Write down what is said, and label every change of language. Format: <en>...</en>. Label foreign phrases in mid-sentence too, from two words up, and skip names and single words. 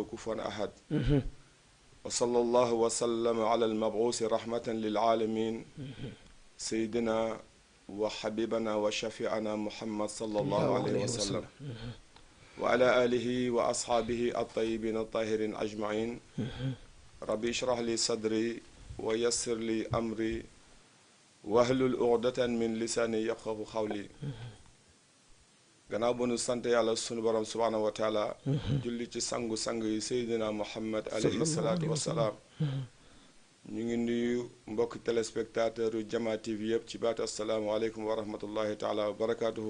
<ar>كفوا أحد وصلى الله وسلم على المبعوث رحمة للعالمين سيدنا وحبيبنا وشفيعنا محمد صلى الله عليه وسلم وعلى آله وأصحابه الطيبين الطاهرين أجمعين ربي اشرح لي صدري ويسر لي أمري واحلل عقدة من لساني يفقهوا قولي</ar> <wo>gannaaw ba nu sant yàlla sunu borom</wo> <ar>سبحانه وتعالى</ar> <wo>julli ci sangu-sang yi</wo> <ar>سيدنا محمد عليه الصلاة والسلام</ar> <wo>ñu ngi nuyu mbokk téléspectateur yu Jama TV yëpp ci baatu</wo> <ar>السلام عليكم ورحمة الله تعالى وبركاته.</ar>